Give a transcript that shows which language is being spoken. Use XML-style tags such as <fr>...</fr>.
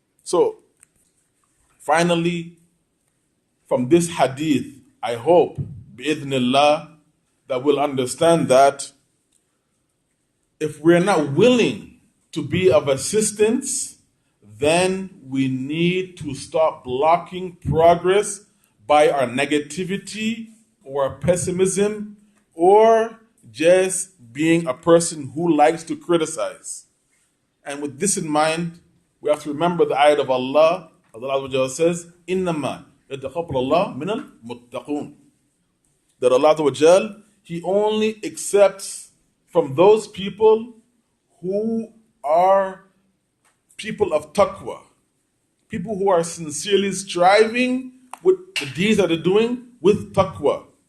<en>So, finally, from this hadith, I hope, bi'idhnillah, that we'll understand that if we're not willing to be of assistance, then we need to stop blocking progress by our negativity or pessimism or just being a person who likes to criticize. And with this in mind, we have to remember the ayat of Allah. Allah says,</en> <ar>إِنَّمَا يَتَقَبَّلُ اللَّهُ مِنَ الْمُتَّقُونَ.</ar> <en>That Allah, He only accepts from those people who are people of taqwa, people who are sincerely striving with the deeds that they're doing with taqwa.</en>